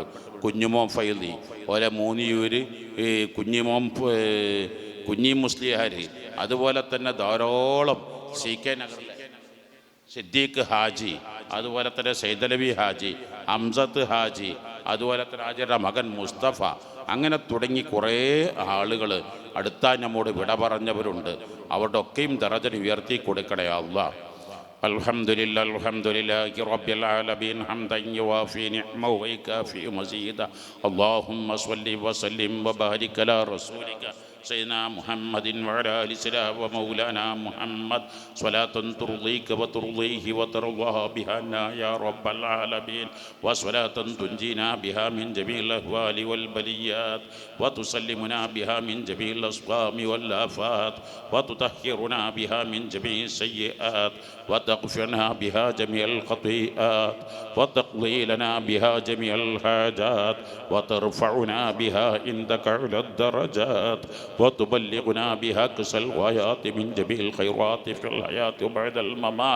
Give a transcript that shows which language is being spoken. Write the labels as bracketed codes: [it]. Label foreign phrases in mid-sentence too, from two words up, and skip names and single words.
[ml] കുഞ്ഞുമോൻ ഫൈലി, അതുപോലെ മൂന്നിയൂര് കുഞ്ഞി മുസ്ലിയാർ, അതുപോലെ തന്നെ ധാരാളം CK നഗറിലെ സിദ്ദീഖ് ഹാജി, അതുപോലെ തന്നെ സൈദലവി ഹാജി, ഹംസത്ത് ഹാജി, അതുപോലെ തന്നെ ഹാജിയുടെ മകൻ മുസ്തഫ, അങ്ങനെ തുടങ്ങി കുറേ ആളുകൾ അടുത്താൻ നമ്മോട് വിട പറഞ്ഞവരുണ്ട്. അവരുടെ ഒക്കെയും ദറജ ഉയർത്തി കൊടുക്കണേ അല്ലാഹ്. [ar] الحمد لله الحمد لله رب العالمين حمدا يوافي نعمه ويكافئ مزيده. اللهم صل وسلم وبارك على رسولك سيدنا محمد وعلى آل سيدنا ومولانا محمد صلاة ترضيك وترضيه وترضاها بها يا رب العالمين، وصلاة تنجينا بها من جميع الأهوال والبليات، وتسلمنا بها من جميع الأسقام والآفات، وتطهرنا بها من جميع السيئات، وتغفرنا بها جميع الخطيئات، وتقضي لنا بها جميع الحاجات، وترفعنا بها عندك على الدرجات، وتبلغنا بها أقصى الغايات من جميع الخيرات في الحياة وبعد الممات.